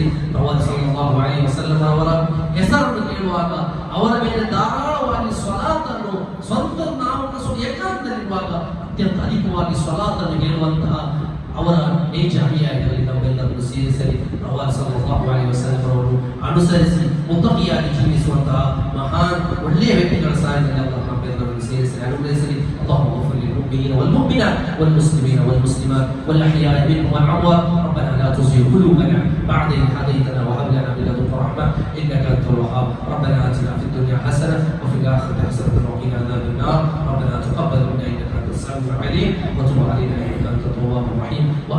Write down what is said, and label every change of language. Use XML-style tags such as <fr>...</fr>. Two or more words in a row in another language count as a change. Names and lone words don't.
<kn>ಪ್ರವಾದಿ</kn> <ar>صلى الله عليه وسلم</ar> <kn>ಅವರ ಹೆಸರನ್ನು ಕೇಳುವಾಗ ಅವರ ಮೇಲೆ ಧಾರಾಳವಾಗಿ ಸ್ವಲಾತನ್ನು, ಸ್ವಂತ ನಾವು ಏಕಾಂತದಲ್ಲಿರುವಾಗ ಅತ್ಯಂತ ಅಧಿಕವಾಗಿ ಸ್ವಲಾತನ್ನು ಹೇಳುವಂತಹ ಅವರ ನೈಜ ಅನುಯಾಯಿಗಳಲ್ಲಿ ನಮ್ಮೆಲ್ಲರನ್ನು ಸೇರಿಸಲಿ. ಪ್ರವಾದಿ</kn> <ar>صلى الله عليه وسلم</ar> <kn>ಅವರು ಅನುಸರಿಸಿ ಮುತ್ತಕಿಯಾಗಿ ಜೀವಿಸುವಂತಹ ಮಹಾನ್ ಒಳ್ಳೆಯ ವ್ಯಕ್ತಿಗಳ ಸಾಲಿನಲ್ಲಿ ಅಲ್ಲಾಹ್ ನಮ್ಮೆಲ್ಲರನ್ನು ಸೇರಿಸಲಿ, ಅನುಗ್ರಹಿಸಲಿ.</kn> <ar>اللهم اغفر للمؤمنين والمؤمنات والمسلمين والمسلمات والأحياء منهم والأموات. ربنا لا تزغ قلوبنا بعد إذ هديتنا وهب لنا من لدنك رحمة إنك أنت الوهاب. ربنا آتنا في الدنيا حسنة وفي الآخرة حسنة وقنا عذاب النار. ربنا تقبل منا إنك أنت السميع العليم وتب علينا إنك أنت التواب الرحيم.</ar>